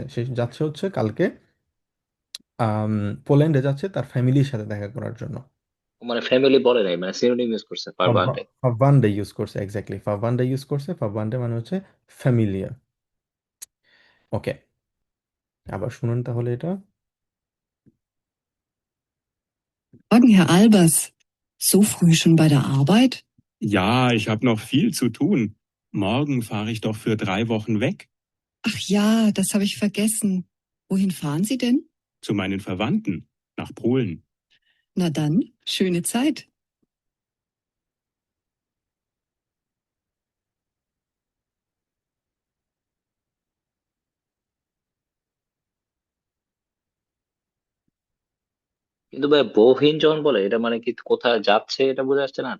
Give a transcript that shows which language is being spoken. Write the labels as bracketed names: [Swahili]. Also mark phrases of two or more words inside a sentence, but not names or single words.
[Bangla] সে যাচ্ছে হচ্ছে কালকে পোল্যান্ডে যাচ্ছে তার ফ্যামিলির সাথে দেখা করার জন্য। মানে ফ্যামিলি বলে নাই, মানে সিনোনিম ইউজ করছে পারভান্ডে। ফাভান্ডে ইউজ করছে, এক্স্যাক্টলি ফাভান্ডে ইউজ করছে। ফাভান্ডে মানে হচ্ছে ফ্যামিলিয়ার। ওকে, আবার শুনুন তাহলে এটা। [German] Morgen, Herr Albers. So früh schon bei der Arbeit? Ja, ich habe noch viel zu tun. Morgen fahre ich doch für 3 Wochen weg Ach ja, das habe ich vergessen. Wohin fahren Sie denn? zu meinen Verwandten nach Polen. Na dann, schöne Zeit. [Bangla] কিন্তু ভাই বহিন যখন বলে এটা মানে কি কোথায় যাচ্ছে এটা বোঝা যাচ্ছে না তো।